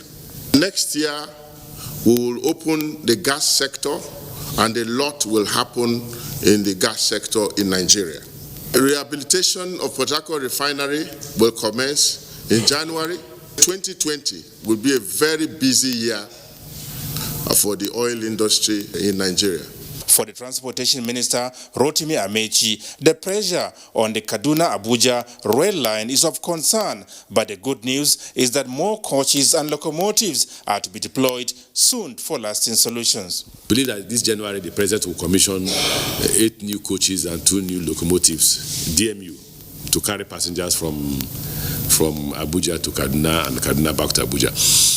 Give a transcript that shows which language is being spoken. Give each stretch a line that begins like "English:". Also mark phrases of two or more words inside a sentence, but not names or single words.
English: Next year, we will open the gas sector and a lot will happen in the gas sector in Nigeria. Rehabilitation of Port Harcourt Refinery will commence in January. 2020 will be a very busy year for the oil industry in Nigeria. For the Transportation Minister, Rotimi Amechi, the pressure on the Kaduna-Abuja rail line is of concern, but the good news is that more coaches and locomotives are to be deployed soon for lasting solutions. I believe that this January the President will commission 8 new coaches and 2 new locomotives, DMU, to carry passengers from Abuja to Kaduna and Kaduna back to Abuja.